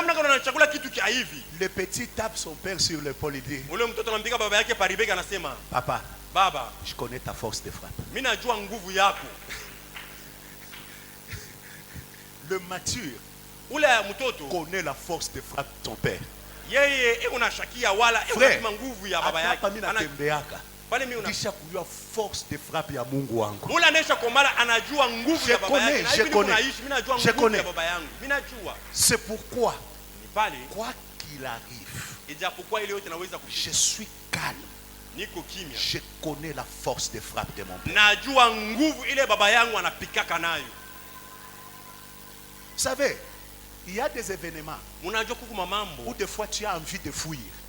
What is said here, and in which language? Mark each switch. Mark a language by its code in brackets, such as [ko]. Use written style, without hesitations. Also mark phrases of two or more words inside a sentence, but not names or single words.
[fr] Le petit tape son père sur l'épaule et dit, papa, je connais ta force de frappe. Le mature connaît la force de frappe de ton père. Frère, [sw] kisha kujua [fr] force de frappe [sw] ya Mungu wangu. [fr] Je connais. C'est pourquoi, quoi qu'il arrive, je suis calme. Je connais la force de frappe de mon père. Vous savez, il y a des événements où des fois tu as envie de fuir.